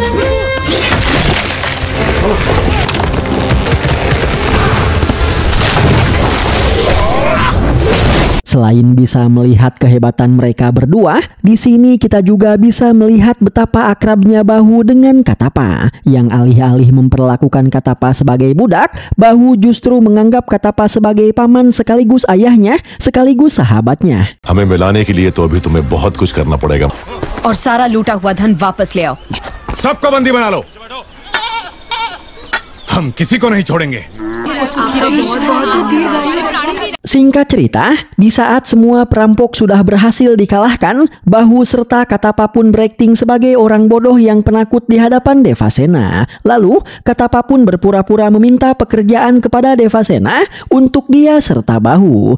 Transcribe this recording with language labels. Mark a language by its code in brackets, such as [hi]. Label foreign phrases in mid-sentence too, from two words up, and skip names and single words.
[id] Selain bisa melihat kehebatan mereka berdua, di sini kita juga bisa melihat betapa akrabnya Bahu dengan Katapa. Yang alih-alih memperlakukan Katapa sebagai budak, Bahu justru menganggap Katapa sebagai paman sekaligus ayahnya, sekaligus sahabatnya. [hi] हमें मिलाने के लिए तो अभी तुम्हें बहुत कुछ करना पड़ेगा और सारा लूटा हुआ धन वापस ले आओ। सबको बंदी बना लो। हम किसी को नहीं छोड़ेंगे। [id] Singkat cerita, di saat semua perampok sudah berhasil dikalahkan, Bahu serta Katapa pun berakting sebagai orang bodoh yang penakut di hadapan Devasena. Lalu, Katapa pun berpura-pura meminta pekerjaan kepada Devasena untuk dia serta Bahu.